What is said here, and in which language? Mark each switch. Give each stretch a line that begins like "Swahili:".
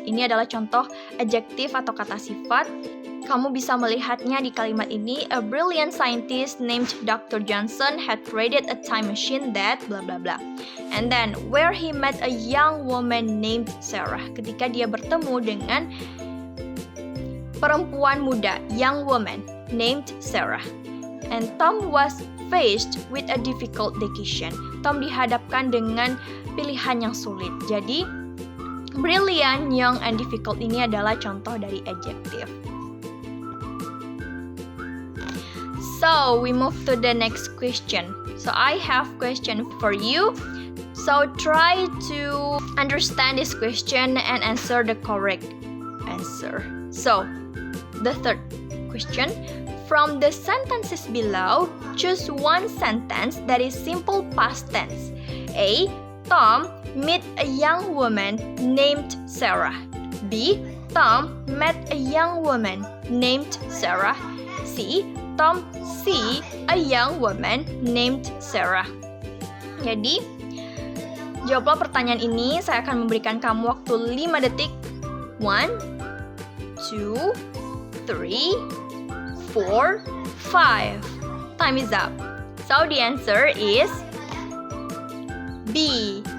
Indonesian: Ini adalah contoh adjektif atau kata sifat. Kamu bisa melihatnya di kalimat ini.
English: A brilliant scientist named Dr. Johnson had created a time machine that blah blah blah. And then, where he met a young woman named Sarah.
Indonesian: Ketika dia bertemu dengan perempuan muda,
English: young woman, named Sarah. And Tom was faced with a difficult decision.
Indonesian: Tom dihadapkan dengan pilihan yang sulit. Jadi, brilliant, young, and difficult ini adalah contoh dari adjective.
English: So, we move to the next question. So, I have question for you. So, try to understand this question and answer the correct answer. So, the third question. From the sentences below, choose one sentence that is simple past tense. A. Tom met a young woman named Sarah. B. Tom met a young woman named Sarah. C. Tom see a young woman named Sarah.
Indonesian: Jadi, jawablah pertanyaan ini. Saya akan memberikan kamu waktu 5 detik.
English: 1, 2, 3, 4, 5. Time is up. So the answer is B.